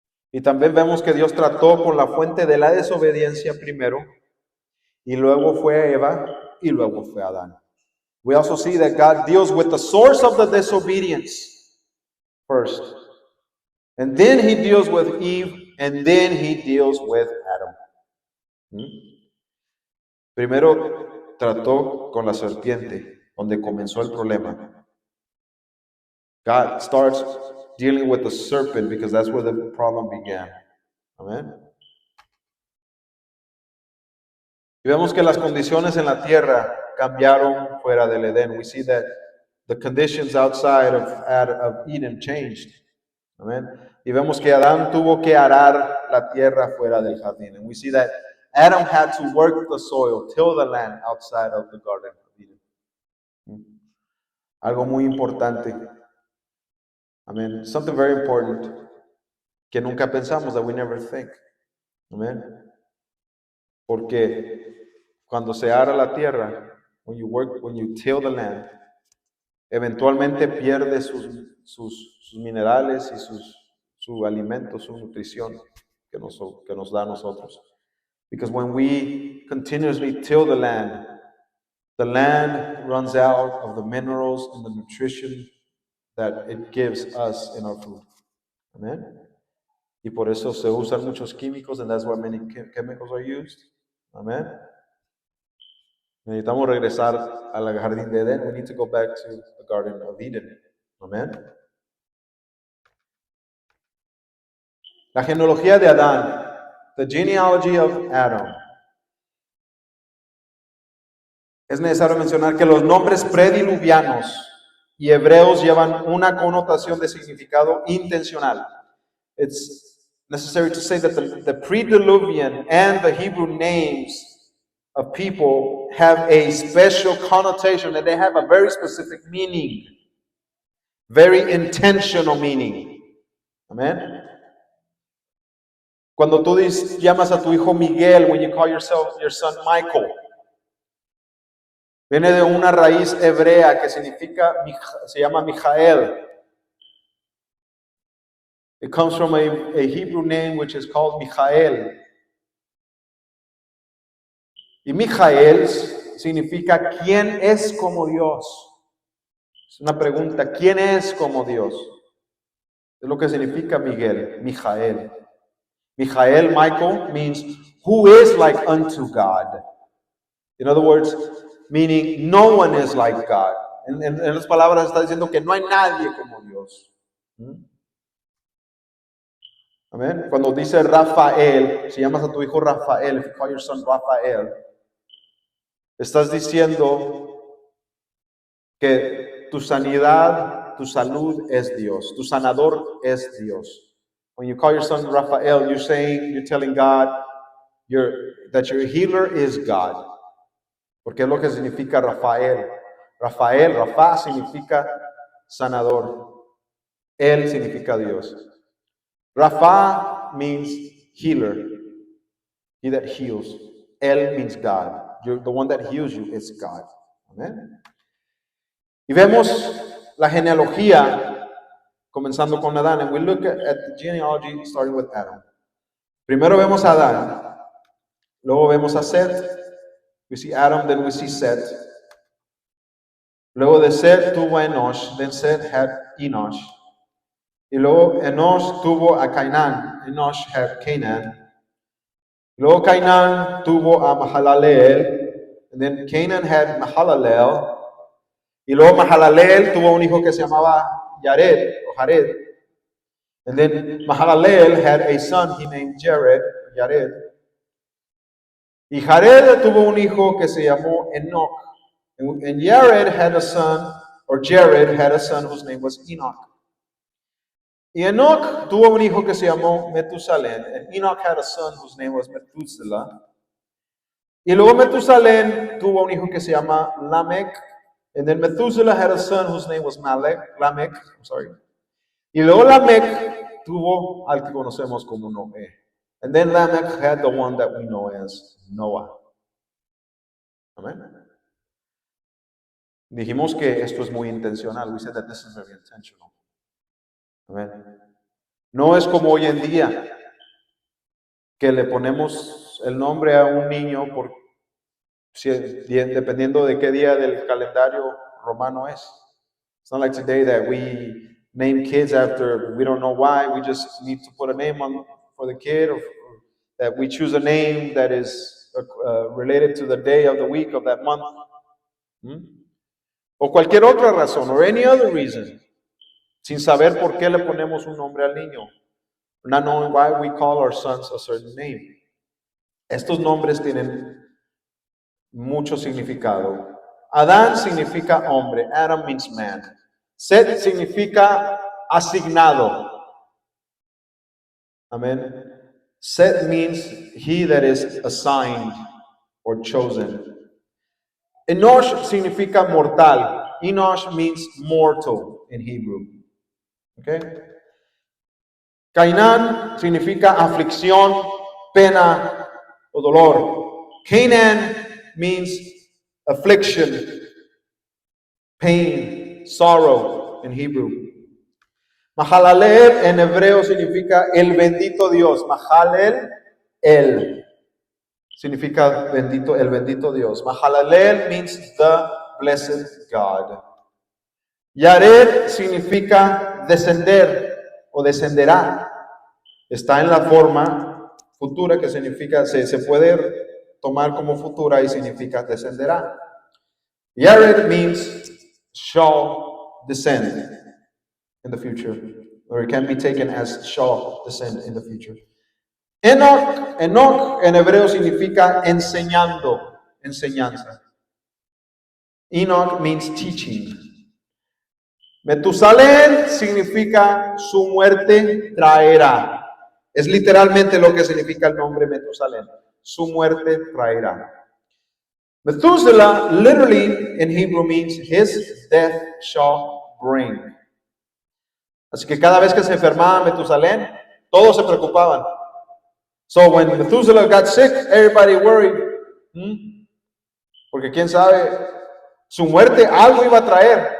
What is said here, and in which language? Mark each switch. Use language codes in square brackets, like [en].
[es] Y también vemos que Dios trató con la fuente de la desobediencia primero, y luego fue Eva, y luego fue Adán. [en] We also see that God deals with the source of the disobedience first. And then he deals with Eve, and then he deals with Adam. [es] Primero trató con la serpiente, donde comenzó el problema. [en] God starts dealing with the serpent because that's where the problem began. Amen. [es] Y vemos que las condiciones en la tierra cambiaron fuera del Edén. [en] We see that the conditions outside of Eden changed. Amen. [es] Y vemos que Adán tuvo que arar la tierra fuera del jardín. [en] And we see that Adam had to work the soil, till the land outside of the Garden of Eden. [es] Algo muy importante. Amen. [en] Something very important [es] que nunca pensamos, [en] that we never think. Amen. [es] Porque cuando se ara la tierra, [en] when you till the land, [es] eventualmente pierde sus minerales y su alimento, su nutrición que nos da a nosotros. [en] Because when we continuously till the land runs out of the minerals and the nutrition that it gives us in our food. [es] Amen. Y por eso se usan muchos químicos, [en] and that's why many chemicals are used. [es] Amen. Necesitamos regresar al jardín de Edén. [en] We need to go back to the Garden of Eden. Amen. [es] La genealogía de Adán. [en] The genealogy of Adam. [es] Es necesario mencionar que los nombres prediluvianos y hebreos llevan una connotación de significado intencional. [en] It's necessary to say that the pre-diluvian and the Hebrew names of people have a special connotation, and they have a very specific meaning, very intentional meaning. Amen. [es] Cuando tú llamas a tu hijo Miguel, [en] when you call your son Michael, [es] viene de una raíz hebrea que se llama Mijael. [en] It comes from a Hebrew name which is called Mijael. [es] Y Mijael significa ¿quién es como Dios? Es una pregunta, ¿quién es como Dios? Es lo que significa Miguel, Mijael. [en] Michael means who is like unto God. In other words, meaning no one is like God. [es] En las palabras está diciendo que no hay nadie como Dios. Amén. Cuando dice Rafael, si llamas a tu hijo Rafael, [en] if you call your son Rafael, [es] estás diciendo que tu sanidad, tu salud es Dios. Tu sanador es Dios. [en] When you call your son Rafael, you're telling God that your healer is God. [es] Porque es lo que significa Rafael. Rafa significa sanador. Él significa Dios. [en] Rafa means healer. He that heals. Él means God. The one that heals you is God. Amen. [es] Y vemos la genealogía comenzando con Adán. [en] And we look at the genealogy starting with Adam. [es] Primero vemos a Adán. Luego vemos a Seth. [en] We see Adam, then we see Seth. [es] Luego de Seth tuvo a Enosh, [en] then Seth had Enosh. [es] Y luego Enosh tuvo a Cainán. [en] Enosh had Canaan. [es] Luego Cainán tuvo a Mahalaleel. [en] And then Canaan had Mahalalel. [es] Y luego Mahalaleel tuvo un hijo que se llamaba Jared. [en] And then Mahalaleel had a son he named Jared. [es] Y Jared tuvo un hijo que se llamó Enoch. [en] And Jared had a son whose name was Enoch. [es] Y Enoch tuvo un hijo que se llamó Metusalén. [en] And Enoch had a son whose name was Methuselah. [es] Y luego Metusalén tuvo un hijo que se llama Lamech. [en] And then Methuselah had a son whose name was Lamech. [es] Y luego Lamech tuvo al que conocemos como Noé. [en] And then Lamech had the one that we know as Noah. Amen. [es] Dijimos que esto es muy intencional. [en] We said that this is very intentional. Amen. [es] No es como hoy en día que le ponemos el nombre a un niño dependiendo de qué día del calendario romano es. [en] It's not like today that we name kids after, we don't know why, we just need to put a name on for the kid, or that we choose a name that is related to the day of the week of that month. [es] O cualquier otra razón, [en] or any other reason, [es] sin saber por qué le ponemos un nombre al niño, [en] not knowing why we call our sons a certain name. [es] Estos nombres tienen mucho significado. Adán significa hombre. [en] Adam means man. [es] Seth significa asignado. Amen. [en] Seth means he that is assigned or chosen. [es] Enosh significa mortal. [en] Enosh means mortal in Hebrew. Okay? [es] Cainán significa aflicción, pena o dolor. [en] Canaan means affliction, pain, sorrow in Hebrew. [es] Mahalalel en hebreo significa el bendito Dios. Mahalel, el. Significa bendito, el bendito Dios. [en] Mahalalel means the blessed God. [es] Yared significa descender o descenderá. Está en la forma futura que significa, se puede tomar como futura y significa descenderá. [en] Yared means shall descend in the future, or it can be taken as shall descend in the future. [es] Enoch en hebreo significa enseñando, enseñanza. [en] Enoch means teaching. [es] Metusalén significa su muerte traerá. Es literalmente lo que significa el nombre Metusalén. Su muerte traerá. [en] Methuselah literally in Hebrew means his death shall bring. [es] Así que cada vez que se enfermaba Metusalén, todos se preocupaban. [en] So when Methuselah got sick, everybody worried. [es] Porque quién sabe, su muerte algo iba a traer.